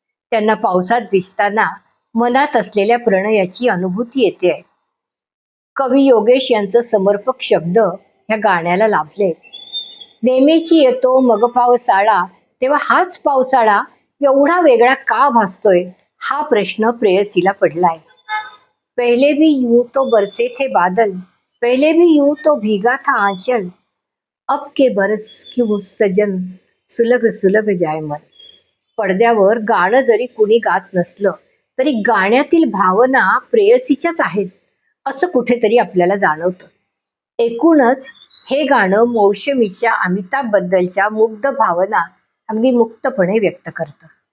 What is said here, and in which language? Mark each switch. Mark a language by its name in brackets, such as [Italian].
[Marathi] त्यांना पावसात भिजताना मनात असलेल्या प्रणयाची अनुभूती येते आहे. कवी योगेश यांचं समर्पक शब्द ह्या गाण्याला लाभले. नेहमीची येतो मग पावसाळा, तेव्हा हाच पावसाळा एवढा वेगळा का भासतोय हा प्रश्न प्रेयसीला पडलाय. [Hindi] पहले भी यूं तो बरसे थे बादल, पहले भी यूं तो भीगा था आंचल, अब के बरस क्यों सजन सुलग सुलग जाय मन. [Marathi] पडद्यावर गाणं जरी कुणी गात नसलं तरी गाण्यातील भावना प्रेयसीच्याच आहेत असं कुठेतरी आपल्याला जाणवतं. एकूणच हे गाणं मौसमीच्या अमिताभ बद्दलच्या मुग्ध भावना अगदी मुक्तपणे व्यक्त करतं.